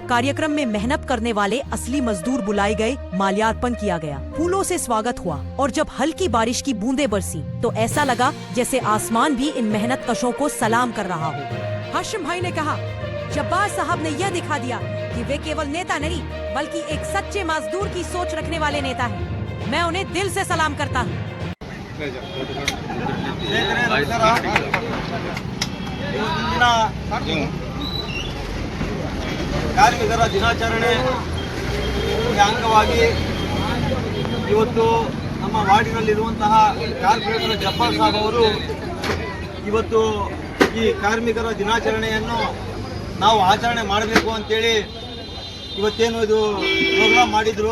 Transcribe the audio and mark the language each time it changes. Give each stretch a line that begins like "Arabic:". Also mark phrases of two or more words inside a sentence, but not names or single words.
Hindi: कार्यक्रम में मेहनत करने वाले असली मजदूर बुलाए गए, माल्यार्पण किया गया, फूलों से स्वागत हुआ और जब हल्की बारिश की बूंदें बरसी तो ऐसा लगा जैसे आसमान भी इन मेहनत कशों को सलाम कर रहा हो। हाशिम भाई ने कहा, जब्बार साहब ने यह दिखा दिया कि वे केवल नेता नहीं बल्कि एक सच्चे मजदूर की सोच रखने वाले नेता हैं। मैं उन्हें दिल से सलाम करता हूँ।
Kannada: ಕಾರ್ಮಿಕರ ದಿನಾಚರಣೆ ಅಂಗವಾಗಿ ಇವತ್ತು ನಮ್ಮ ವಾರ್ಡಿನಲ್ಲಿರುವಂತಹ ಕಾರ್ಪೊರೇಟರ್ ಜಬ್ಬಾರ್ ಸಾಹೇಬ್ ಅವರು ಇವತ್ತು ಈ ಕಾರ್ಮಿಕರ ದಿನಾಚರಣೆಯನ್ನು ನಾವು ಆಚರಣೆ ಮಾಡಬೇಕು ಅಂತೇಳಿ ಇವತ್ತೇನು ಇದು ಪ್ರೋಗ್ರಾಮ್ ಮಾಡಿದ್ರು.